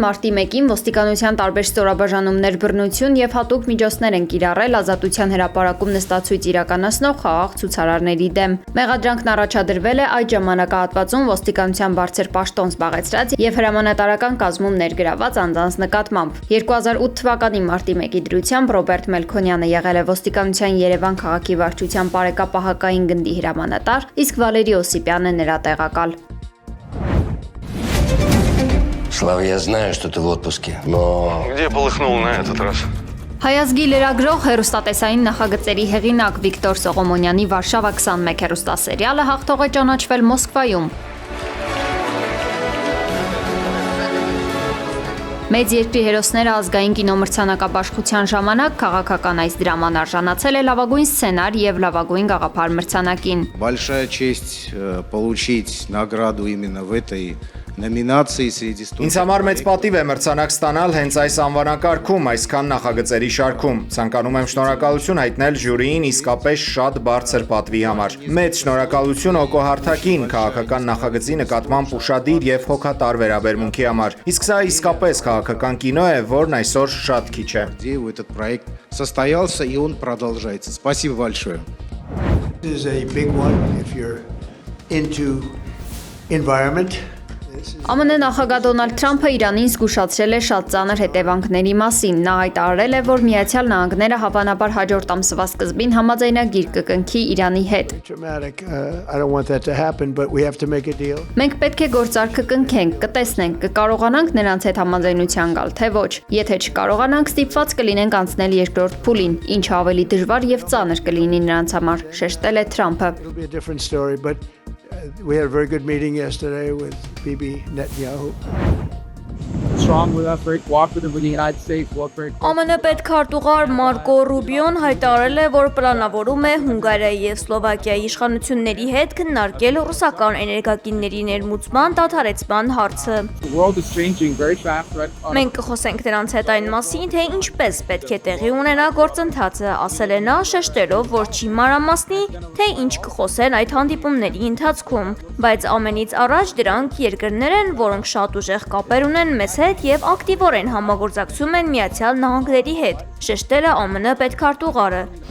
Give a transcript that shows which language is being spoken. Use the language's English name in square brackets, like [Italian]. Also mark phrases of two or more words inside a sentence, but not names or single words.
[Armenian] մարտի 1-ին ոստիկանության տարբեր ստորաբաժանումներ բռնություն եւ հատուկ միջոցներ են կիրառել ազատության հրապարակում նստացույց իրականացնող խաղաղ ցուցարարների դեմ։ Մեղադրանքն առաջադրվել է այդ ժամանակահատվածում ոստիկանության բարձր պաշտոն զբաղեցրած եւ հրամանատարական կազմում ներգրաված անձանց նկատմամբ։ 2008 թվականի մարտի 1-ի դրությամբ Ռոբերտ Մելքոնյանը եղել է ոստիկանության Երևան քաղաքի վարչության Պարեկապահակային գնդի հրամանատար, իսկ Վալերի Օսիպյանը նրա տեղակալ։ [Russian] Слава, я знаю, что ты в отпуске, но... Где полыхнул на этот раз? [Armenian] Հայազգի լրագրող հեռուստատեսային նախագծերի հեղինակ Վիկտոր Սողոմոնյանի Վարշավա 21 հեռուստասերիալը հաղթող է ճանաչվել Մոսկվայում։ Մեծ երկրի հերոսները ազգային կինոմրցանակաբաշխության ժամանակ քաղաքական այս դրաման արժանացել է լավագույն սցենար եւ լավագույն գաղափար մրցանակին։ [Russian] Большая честь получить награду именно в этой номинации среди студентов. [Armenian] Ինձ համար մեծ պատիվ է մրցանակ ստանալ հենց այս անվանակարգում, այսքան նախագծերի շարքում։ Ցանկանում եմ շնորհակալություն հայտնել ժյուրիին իսկապես շատ բարձր պատվի համար։ Մեծ շնորհակալություն Օկո Հարթակին քաղաքական նախագծի նկատմամբ ուշադիր եւ հոգատար վերաբերմունքի համար։ Իսկ սա իսկապես քաղաքական կինո է, որն այսօր շատ քիչ է։ [Russian] Этот проект состоялся и он продолжается. Спасибо большое. [English] This is a big one if you're into environment. [Armenian] ԱՄՆ նախագահ Դոնալդ Թրամփը Իրանին զգուշացրել է շատ ծանր հետևանքների մասին։ Նա հայտարարել է, որ Միացյալ Նահանգները հավանաբար հաջորդ ամսվա սկզբին համաձայնագիր կկնքի Իրանի հետ։ Մենք պետք է գործարքը կնքենք, կտեսնենք, կկարողանանք նրանց հետ համաձայնության գալ, թե ոչ։ Եթե չկարողանանք, ստիպված կլինենք անցնել երկրորդ փուլին, ինչը ավելի դժվար եւ ծանր կլինի նրանց համար, շեշտել է Թրամփը։ [English] We had a very good meeting yesterday with Bibi Netanyahu. Strong with us, very cooperative with the United States. [Armenian] ԱՄՆ պետքարտուղար Մարկո Ռուբիոն հայտարարել է, որ պլանավորում է Հունգարիայի եւ Սլովակիայի իշխանությունների հետ քննարկել ռուսական էներգակիրների ներմուծման դադարեցման հարցը։ Մենք կխոսենք նրանց հետ այն մասին, թե ինչպես պետք է տեղի ունենա գործընթացը, ասել է նա, շեշտելով, որ չի մանրամասնի, թե ինչ կխոսեն այդ հանդիպումների ընթացքում, բայց ամենից առաջ դրանք երկրներ են, որոնք շատ ուժեղ կապեր ունեն մեզ հետ եւ ակտիվորեն համագործակցում են Միացյալ Նահանգների հետ, շեշտել է ԱՄՆ պետքարտուղարը։